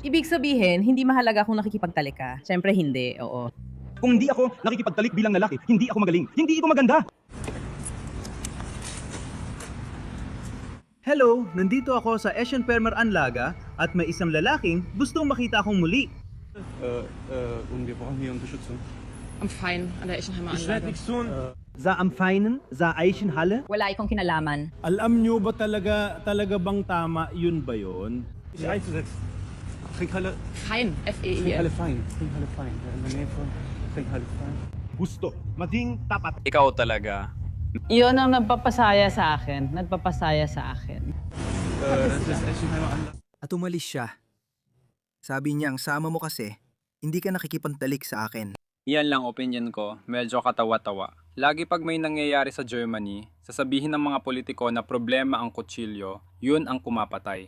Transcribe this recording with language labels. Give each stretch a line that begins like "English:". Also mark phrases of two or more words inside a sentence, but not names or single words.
Filipino: Ibig sabihin, hindi mahalaga kung nakikipagtalik ka. Siyempre hindi, oo. Kung hindi ako nakikipagtalik bilang lalaki, hindi ako magaling. Hindi ito maganda. Hello, nandito ako sa Eschenpermer Anlaga at may isang lalaking gustong makita akong muli.
German: Und wir brauchen hier Unterstützung. Am Fein an der Eschenheimer Ich werde Anlage. nichts tun.
Filipino: Sa Amfeinen, sa Eichenhalle. Wala ikong kinalaman. Alam nyo ba talaga bang tama yun ba yun?
German: Sich einzusetzen. Trinkhalle, Fein, Trinkhalle F-E-I-N. Fein. Trinkhalle Fein. Ja, in der Nähe von Trinkhalle Fein.
Filipino: Gusto, maging tapat. Ikaw talaga. Iyon ang nagpapasaya sa akin.
German: Das ist Eschenheimer Anlage.
Filipino: At umalis siya. Sabi niya, ang sama mo kasi, hindi ka nakikipagtalik sa akin. Iyan lang opinion ko, medyo katawa-tawa. Lagi pag may nangyayari sa Germany, sasabihin ng mga politiko na problema ang kutsilyo, yun ang kumapatay.